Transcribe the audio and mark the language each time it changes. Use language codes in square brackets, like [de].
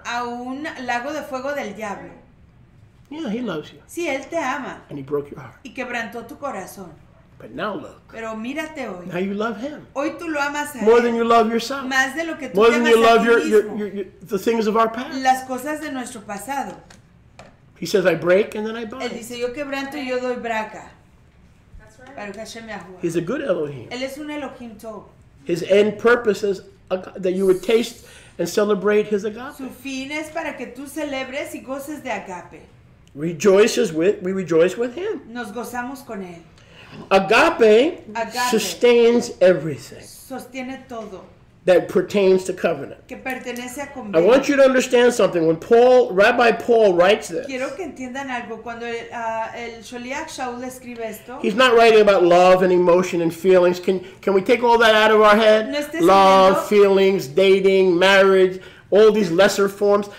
[es] a un lago de fuego del diablo. [en] Yeah, he loves you. [es] Sí, él te ama [en] And he broke your heart. [es] y quebrantó tu corazón. [en] But now look. [es] Pero mírate hoy. [en] Now you love him. [es] Hoy tú lo amas a [en] More [es] él [en] than you love yourself. [es] más de lo que tú [en] More [es] te [en] than [es] amas [en] you [es] a [en] love [es] ti mismo. [en] the things of our past. [es] Las cosas de nuestro pasado. [en] He says, I break and then I [es] Él [en] bind. [es] dice, yo quebranto y yo doy braca. [en] That's right. [he] Baruch Hashem Yahuwah. [en] He's a good Elohim. [es] Él es un Elohim Tob. [en] His end purpose is that you would taste and celebrate his agape. [es] Su fin es para que tú celebres y goces de agape. [en] We rejoice with him. [es] Nos gozamos con él. [en] Agape [es] Agape. [en] sustains everything. [es] Sostiene todo. [en] that pertains to covenant. [es] que pertenece a [en] I [es] convenio. [en] want you to understand something. When Rabbi Paul writes this, [es] Quiero que entiendan algo. Cuando el Sholiach Shaul escribe esto, [en] he's not writing about love and emotion and feelings. Can we take all that out of our head? [es] No estés [en] Love, [es] escribiendo- [en] feelings, dating, marriage, all these lesser forms.